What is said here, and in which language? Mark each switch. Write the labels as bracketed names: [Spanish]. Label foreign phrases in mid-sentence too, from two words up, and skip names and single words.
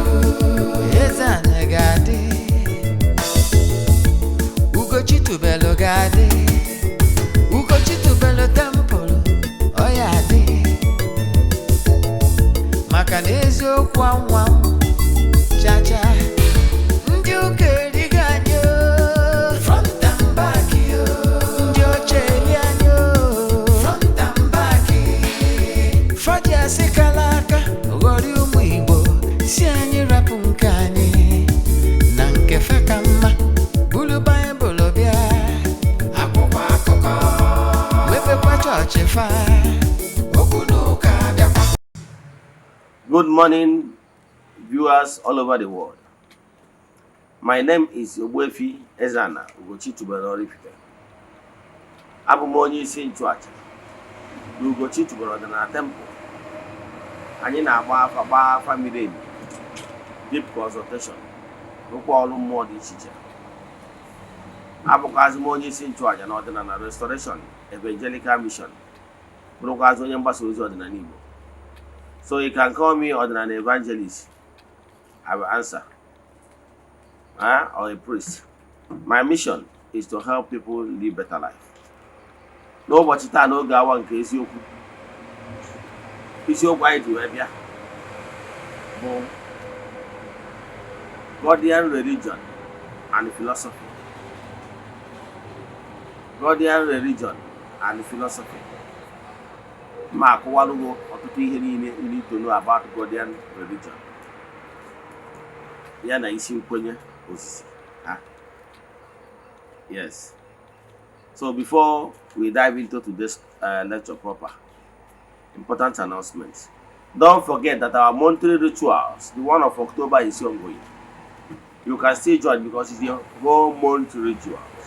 [Igbo] Eze-Ana ga-adị, Ugochitubelu ga-adị, Ugochitubelu temple ọ ya adị, maka na eziokwu anwa chacha. Ndị ụka erigo anyị [English] front and back, [Igbo] ndị oche eri anyị [English] front and back. [Igbo] Fadi asị kala aka ghọrị ụmụ Igbo, si anyị rapụ nke anyị na nke fe ka mma. Bulu Baịbụl bịa, akwụkwọ akụkọ, mepekwa chọọchị fa, okwu n'ụka bịakwa. [English] Good morning, viewers all over the world. My name is Ogbuefi Eze-Ana Ugochitubelu Oraifite. [Igbo] Abụ m onye isi nchụaja na Ugochitubelu Ọdịnala Temple. Anyị na-agba afa miri emi, [English] deep consultation, [Igbo] rụkwa ọrụ mmụọ dị iche iche. Abụkwazị m onye isi nchụaja na ọdịnala Restoration Evangelical Mission, bụrụkwazị onye mgbasa ozi ọdịnala Igbo. [English] So you can call me an evangelist. I will answer. Or a priest. My mission is to help people live better life. [Igbo] N'ụbọchị taa n'oge awa nke isiokwu anyị ji wee bịa bụ [English] Godian religion and philosophy. Godian religion and philosophy. [Igbo] Ma akọwalụgo ọtụtụ ihe niile [English] you need to know about Godian religion. [Igbo] Ya na isi nkwenye osisi. [English] Yes. So before we dive into today's lecture proper, important announcements. Don't forget that our monthly rituals, the one of October, is ongoing. You can still join because it's your whole month rituals.